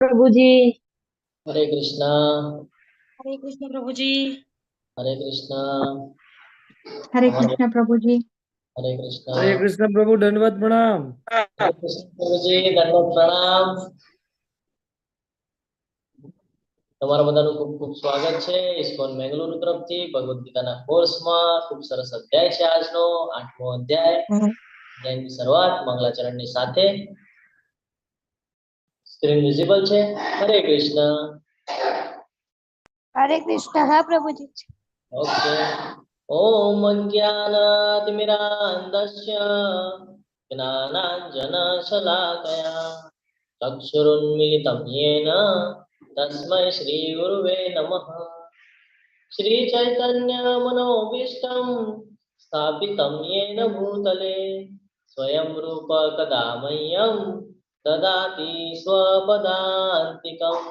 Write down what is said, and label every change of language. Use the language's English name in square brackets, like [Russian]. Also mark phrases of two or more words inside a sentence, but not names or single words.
[Hindi] प्रभु जी। हरे कृष्णा। हरे कृष्ण प्रभु जी। हरे कृष्णा। हरे कृष्ण प्रभु जी। हरे कृष्णा। हरे कृष्ण प्रभु, दंडवत प्रणाम। हरे कृष्ण प्रभु जी, दंडवत प्रणाम। [Gujarati] તમારા બધાનું ખૂબ ખૂબ સ્વાગત છે ઇસ્કોન મેંગલુરુ તરફથી ભગવદ ગીતાના કોર્સમાં ખૂબ સરસ અધ્યાય છે આજનો 8મો અધ્યાય અધ્યાયની શરૂઆત મંગલાચરણની સાથે [English] screen visible [Gujarati] છે। હરે કૃષ્ણ। [Hindi] हरे कृष्ण। हाँ प्रभु जी। ओके। [Sanskrit] ओम अज्ञानातिमिरान्धस्य ज्ञानाञ्जनशलाकया चक्षुरुन्मीलितं येन तस्मै श्रीगुरुवे नमः। श्रीचैतन्यमनोभीष्टं स्थापितं येन भूतले स्वयं रूप कदा मह्यं ददाति स्वपदान्तिकम्।